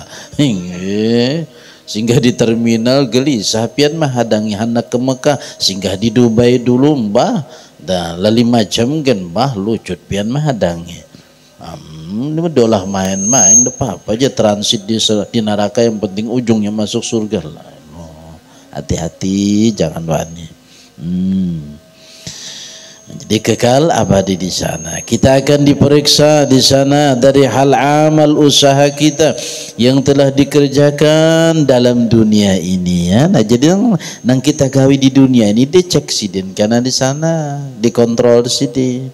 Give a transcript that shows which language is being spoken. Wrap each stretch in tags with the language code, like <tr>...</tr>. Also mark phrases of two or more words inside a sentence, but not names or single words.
<bjn>Singgah di terminal gelisah pian mah hadangi hendak ke Mekah, singgah di Dubai dulu mbah. Dan 5 jam kan mbah lucut pian mah hadangi. Ini dolah main-main, apa aja transit di neraka, yang penting ujungnya masuk surga lah. Hati-hati jangan wani. Jadi kekal abadi di sana. Kita akan diperiksa di sana dari hal amal usaha kita yang telah dikerjakan dalam dunia ini ya. Nah, jadi nang kita gawe di dunia ini dicek sidin karena di sana dikontrol sidin.</bjn>